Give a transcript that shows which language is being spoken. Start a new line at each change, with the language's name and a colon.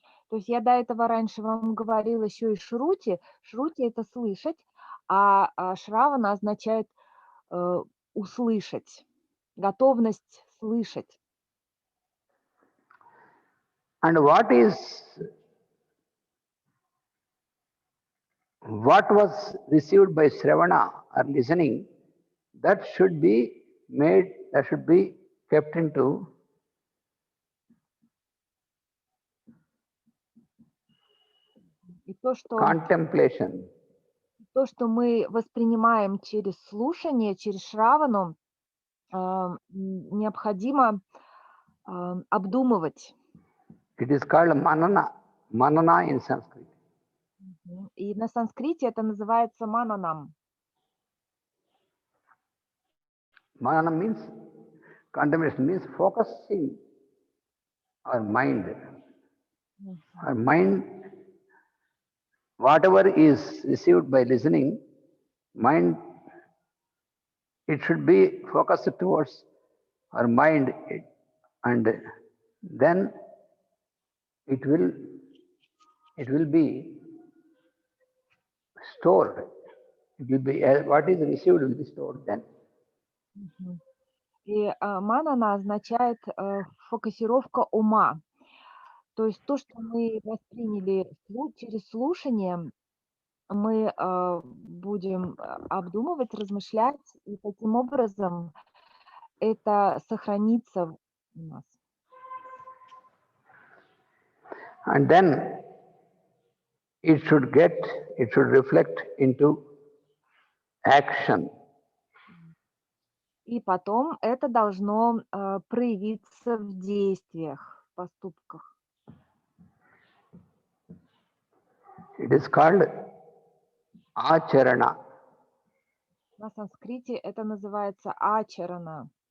Russian: То есть я до этого раньше вам говорила еще и шрути. Шрути – это слышать, а шравана означает услышать, готовность слышать.
English: And what was received by Sravana or listening, that should be kept into
Russian: И то,
English: contemplation.
Russian: То, что мы воспринимаем через слушание, через шравану, необходимо обдумывать.
English: It is called manana in Sanskrit.
Russian: И на санскрите это называется мананам.
English: Manana means, contemplation means focusing our mind. Our mind, whatever is received by listening, mind, it should be focused towards our mind, and then it will be stored. It will be, what is received will be stored then.
Russian: И манана означает фокусировка ума. То есть то, что мы восприняли через слушание, мы будем обдумывать, размышлять, и таким образом это сохранится у нас.
English: And then it should reflect into action.
Russian: И потом это должно проявиться в действиях, в поступках.
English: It is called acharana.
Russian: На санскрите это называется ачарана.